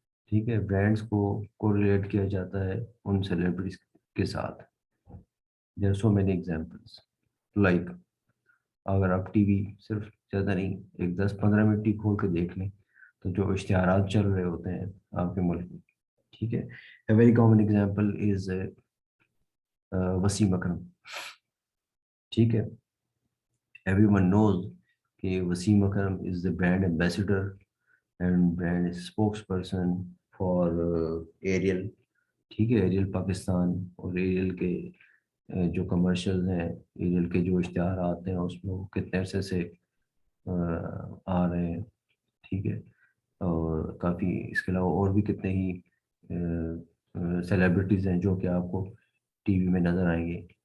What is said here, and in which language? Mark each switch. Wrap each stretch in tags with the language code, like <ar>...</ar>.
<ur>ٹھیک ہے، برانڈس کو کوریلیٹ کیا جاتا ہے ان سیلیبریٹیز کے ساتھ.</ur> <en>there are so many examples like</en> <ur>اگر آپ ٹی وی صرف زیادہ نہیں ایک 10-15 منٹ ہی کھول کے دیکھ لیں تو جو اشتہارات چل رہے ہوتے ہیں آپ کے ملک میں، ٹھیک ہے.</ur> <en>a very common example is Wasim Akram.</en> <ur>ٹھیک ہے،</ur> <en>everyone knows کہ Wasim Akram is the brand ambassador and brand spokesperson for Ariel.</en> <ur>ٹھیک ہے، ایریل پاکستان اور ایریل کے جو کمرشل ہیں، ایریل کے جو اشتہارات ہیں اس میں وہ کتنے عرصے سے آ رہے ہیں. ٹھیک ہے، اور کافی اس کے علاوہ اور بھی کتنے ہی سیلیبریٹیز ہیں جو کہ آپ کو ٹی وی میں نظر آئیں گے.</ur>